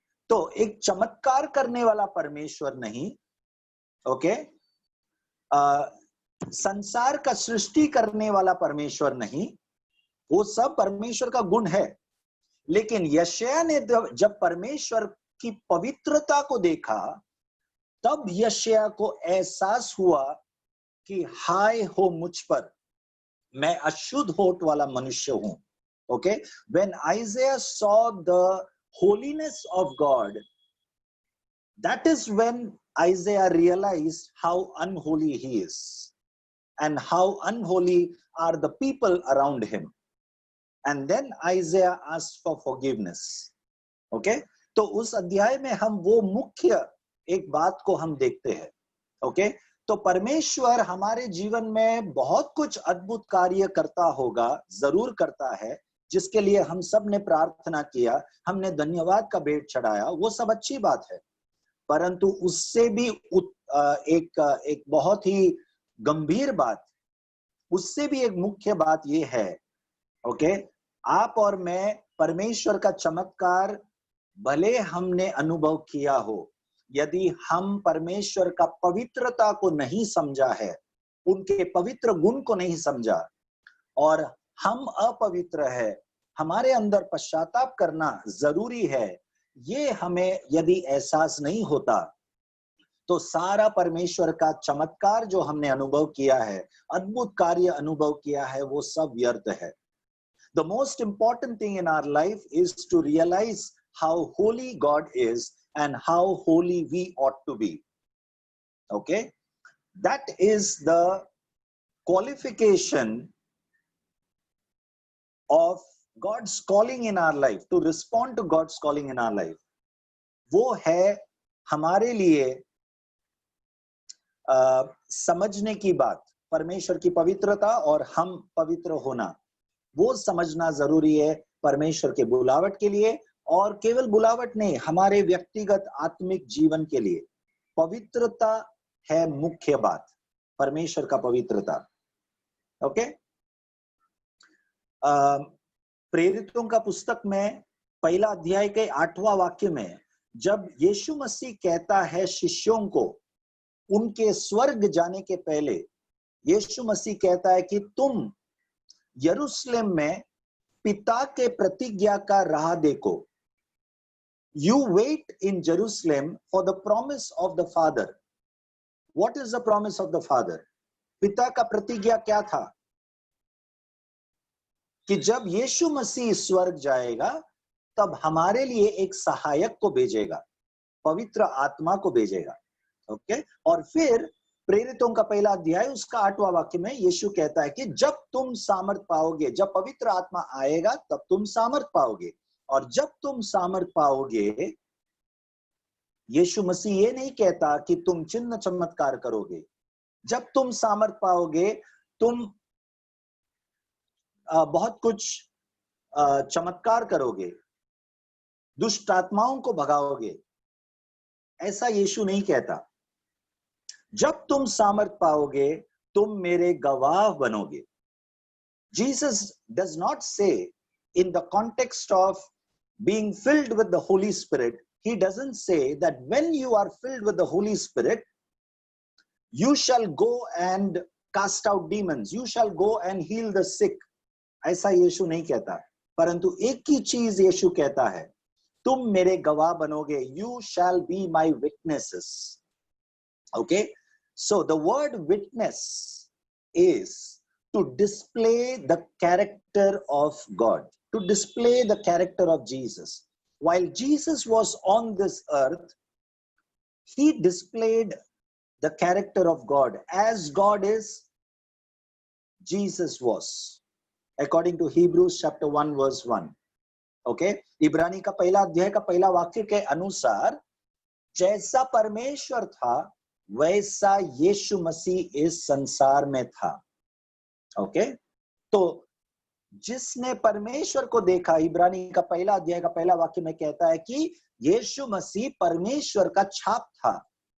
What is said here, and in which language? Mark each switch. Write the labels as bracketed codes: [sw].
[hi] तो एक चमत्कार करने वाला परमेश्वर नहीं, ओके, संसार का सृष्टि करने वाला परमेश्वर नहीं, वो सब परमेश्वर का गुण है। लेकिन यशायाह ने जब परमेश्वर की पवित्रता को देखा, तब यशायाह को एहसास हुआ कि हाय हो मुझ पर, मैं अशुद्ध होठ वाला मनुष्य हूं। [en] Okay, when Isaiah saw the holiness of God, that is when Isaiah realized how unholy he is and how unholy are the people around him. And then Isaiah asked for forgiveness. [hi] Okay, तो उस अध्याय में हम वो मुख्य एक बात को हम देखते हैं। ओके, तो परमेश्वर हमारे जीवन में बहुत कुछ अद्भुत कार्य करता होगा, जरूर करता है, जिसके लिए हम सब ने प्रार्थना किया, हमने धन्यवाद का भेंट चढ़ाया, वो सब अच्छी बात है। परंतु उससे भी एक बहुत ही गंभीर बात, उससे भी एक मुख्य बात ये है, ओके, आप और मैं परमेश्वर का चमत्कार भले हमने अनुभव किया हो, यदि हम परमेश्वर का पवित्रता को नहीं समझा है, उनके पवित्र गुण को नहीं समझा, और हम अपवित्र है, हमारे अंदर पश्चाताप करना जरूरी है, ये हमें यदि एहसास नहीं होता, तो सारा परमेश्वर का चमत्कार जो हमने अनुभव किया है, अद्भुत कार्य अनुभव किया है, वो सब व्यर्थ है। [en] The most important thing in our life is to realize how holy God is and how holy we ought to be. Okay? That is the qualification of God's calling in our life, to respond to God's calling in our life. [hi] वो है हमारे लिए समझने की बात, परमेश्वर की पवित्रता और हम पवित्र होना, वो समझना जरूरी है परमेश्वर के बुलावट के लिए, और केवल बुलावट नहीं, हमारे व्यक्तिगत आत्मिक जीवन के लिए पवित्रता है मुख्य बात, परमेश्वर का पवित्रता। ओके, प्रेरितों का पुस्तक में पहला अध्याय के 8वां वाक्य में जब यीशु मसीह कहता है शिष्यों को, उनके स्वर्ग जाने के पहले यीशु मसीह कहता है कि तुम यरूशलेम में पिता के प्रतिज्ञा का राह देखो। [en] You wait in Jerusalem for the promise of the Father. What is the promise of the Father? [hi] पिता का प्रतिज्ञा क्या था? कि जब यीशु मसीह स्वर्ग जाएगा, तब हमारे लिए एक सहायक को भेजेगा, पवित्र आत्मा को भेजेगा। ओके, और फिर प्रेरितों का पहला अध्याय उसका 8वां वाक्य में यीशु कहता है कि जब तुम सामर्थ पाओगे, जब पवित्र आत्मा आएगा तब तुम सामर्थ पाओगे, और जब तुम सामर्थ पाओगे, यीशु मसीह ये नहीं कहता कि तुम चिन्ह चमत्कार करोगे, जब तुम सामर्थ पाओगे तुम बहुत कुछ चमत्कार करोगे, दुष्ट आत्माओं को भगाओगे, ऐसा यीशु नहीं कहता। जब तुम सामर्थ पाओगे तुम मेरे गवाह बनोगे। [en] Jesus does not say in the context of being filled with the Holy Spirit, he doesn't say that when you are filled with the Holy Spirit, you shall go and cast out demons, you shall go and heal the sick. [hi] ऐसा यीशु नहीं कहता, परंतु एक ही चीज यीशु कहता है, तुम मेरे गवाह बनोगे, [en] you shall be my witnesses. Okay, so the word witness is to display the character of God, to display the character of Jesus. While Jesus was on this earth, he displayed the character of God. As God is, Jesus was, according to Hebrews chapter 1 verse 1. [hi] Okay, इब्रानी का पहला अध्याय का पहला वाक्य के अनुसार जैसा परमेश्वर था वैसा यीशु मसीह इस संसार में था। ओके, तो जिसने परमेश्वर को देखा, इब्रानी का पहला अध्याय का पहला वाक्य में कहता है कि यीशु मसीह परमेश्वर का छाप था.